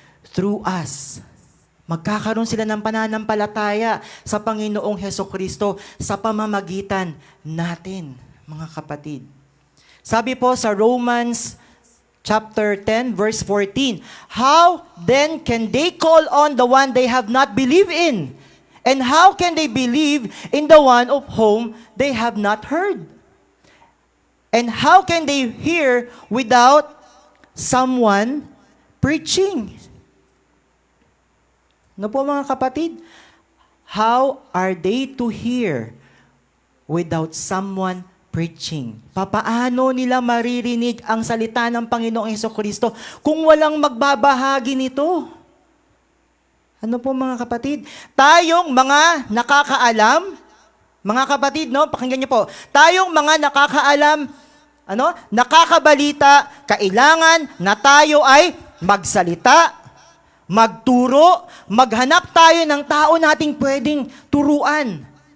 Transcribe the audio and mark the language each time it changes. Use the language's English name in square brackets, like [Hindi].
[English] Through us. [Filipino] Magkakaroon sila ng pananampalataya sa Panginoong Hesukristo sa pamamagitan natin, mga kapatid. Sabi po sa [English] Romans chapter 10 verse 14, how then can they call on the one they have not believed in? And how can they believe in the one of whom they have not heard? And how can they hear without someone preaching? [Filipino] Ano po mga kapatid? [English] How are they to hear without someone preaching? [Filipino] Papaano nila maririnig ang salita ng Panginoong Hesukristo kung walang magbabahagi nito? Ano po mga kapatid? Tayong mga nakakaalam, mga kapatid, no? Pakinggan niyo po. Tayong mga nakakaalam, nakakabalita, kailangan na tayo ay magsalita, magturo, maghanap tayo ng tao nating pwedeng turuan.